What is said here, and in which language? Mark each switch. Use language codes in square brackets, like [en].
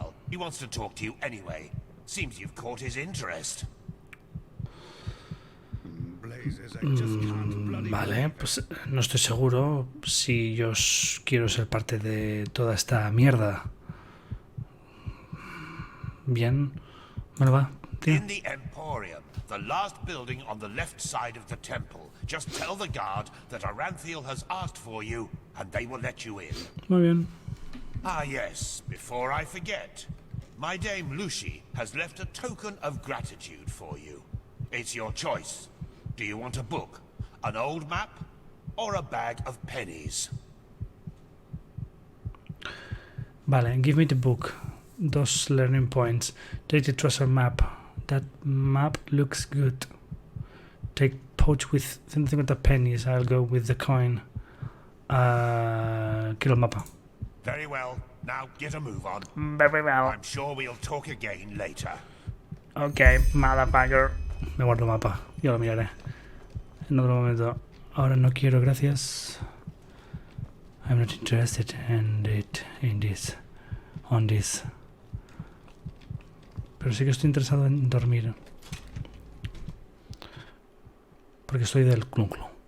[en] He wants to talk to you anyway. Seems you've caught his interest. [es] Vale, pues no estoy seguro si yo quiero ser parte de toda esta mierda. Bien, bueno, va, tío. [en] In the Emporium, the last building on the left side of the temple. Just tell the guard that Aranthiel has asked for you, and they will let you in. [es] Muy bien. [en] Ah, yes, before I forget. My dame Lucy has left a token of gratitude for you. It's your choice. Do you want a book, an old map, or a bag of pennies? Vale, give me the book. Those learning points. Take the treasure map. That map looks good. Take pouch with 150 pennies. I'll go with the coin. [es] Quiero el mapa. [en] Very well. Now get a move on. Very well. I'm sure we'll talk again later. Okay, motherfucker. [es] Me guardo el mapa. Yo lo miraré en otro momento. Ahora no quiero, gracias. [en] I'm not interested in this. On this. [es] Pero sí que estoy interesado en dormir. Porque estoy del clun clun.